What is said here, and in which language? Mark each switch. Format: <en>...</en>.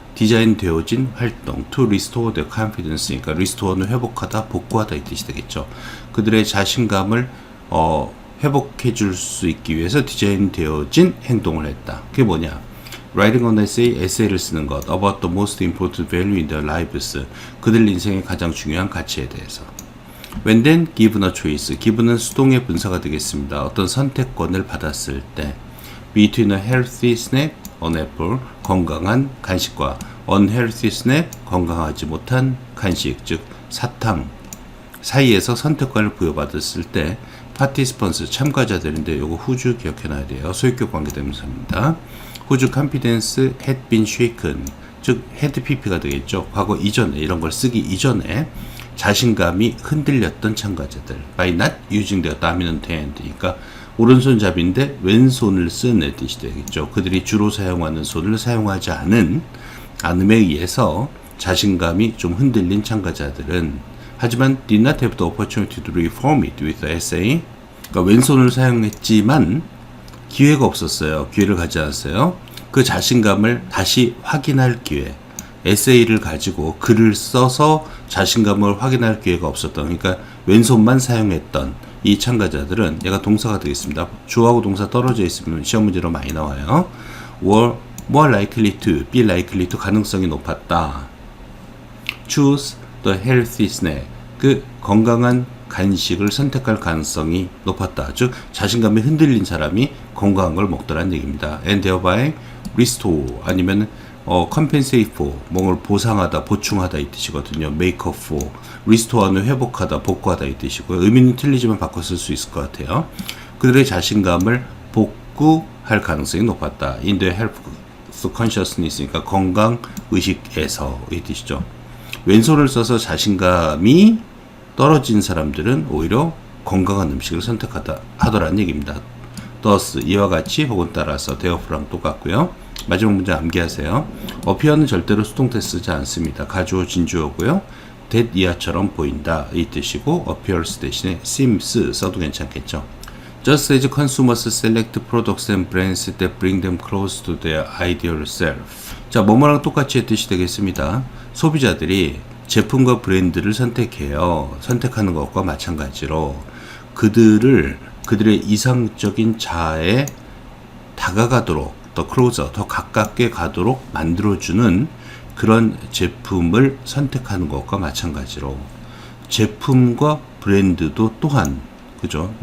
<ko>디자인 되어진 활동</ko> <en>to restore their confidence니까</en> <ko>restore는 회복하다, 복구하다 이 뜻이 되겠죠. 그들의 자신감을 회복해 줄 수 있기 위해서 디자인 되어진 행동을 했다. 그게 뭐냐?</ko> <en>Writing an essay,</en> <ko>에세이를 쓰는 것</ko> <en>about the most important value in their lives,</en> <ko>그들 인생의 가장 중요한 가치에 대해서.</ko> <en>When then given a choice,</en> <ko>given은 수동의 분사가 되겠습니다. 어떤 선택권을 받았을 때</ko> <en>between a healthy snack, an apple,</en> <ko>건강한 간식과</ko> <en>unhealthy snack,</en> <ko>건강하지 못한 간식, 즉 사탕 사이에서 선택권을 부여받았을 때 participants, 참가자들인데 요거 후주 기억해놔야 돼요. 소유격 관계대명사입니다.</ko> <en>whose confidence had been shaken,</en> <ko>즉 had pp가 되겠죠. 과거 이전에 이런 걸 쓰기 이전에 자신감이 흔들렸던 참가자들</ko> <en>by not using their dominant hand,</en> <ko>그러니까 오른손잡이인데 왼손을 쓴 뜻이 되겠죠. 그들이 주로 사용하는 손을 사용하지 않음에 의해서 자신감이 좀 흔들린 참가자들은 하지만</ko> <en>did not have the opportunity to reform it with the essay,</en> <ko>그러니까 왼손을 사용했지만 기회가 없었어요. 기회를 가지 않았어요. 그 자신감을 다시 확인할 기회, 에세이를 가지고 글을 써서 자신감을 확인할 기회가 없었던, 그러니까 왼손만 사용했던 이 참가자들은, 얘가 동사가 되겠습니다. 주어하고 동사 떨어져 있으면 시험 문제로 많이 나와요.</ko> <en>were more likely to,</en> <ko>be likely to, 가능성이 높았다.</ko> <en>choose the healthy snack,</en> <ko>그 건강한 간식을 선택할 가능성이 높았다. 즉 자신감이 흔들린 사람이 건강한 걸 먹더란 얘기입니다.</ko> <en>and thereby restore,</en> <ko>아니면 compensate for, 뭔가를 보상하다, 보충하다 이 뜻이거든요. make up for, restore는 회복하다, 복구하다 이 뜻이고요. 의미는 틀리지만 바꿔 쓸 수 있을 것 같아요. 그들의 자신감을 복구할 가능성이 높았다.</ko> <en>in the health consciousness니까</en> <ko>건강 의식에서 이 뜻이죠. 왼손을 써서 자신감이 떨어진 사람들은 오히려 건강한 음식을 하더라는 얘기입니다. thus, 이와 같이 혹은 따라서, therefro랑 똑같고요. 마지막 문제 암기하세요. appear는 절대로 수동태 쓰지 않습니다. 가주어 진주어고요. that 이하처럼 보인다 이 뜻이고, appears 대신에 seems 써도 괜찮겠죠.</ko> <en>Just as consumers select products and brands that bring them close to their ideal self.</en> <ko>자, 뭐뭐랑 똑같이 의 뜻이 되겠습니다. 소비자들이 제품과 브랜드를 선택하는 것과 마찬가지로 그들의 이상적인 자아에 다가가도록, 더 closer, 더 가깝게 가도록 만들어주는 그런 제품을 선택하는 것과 마찬가지로 제품과 브랜드도 또한, 그죠?</ko>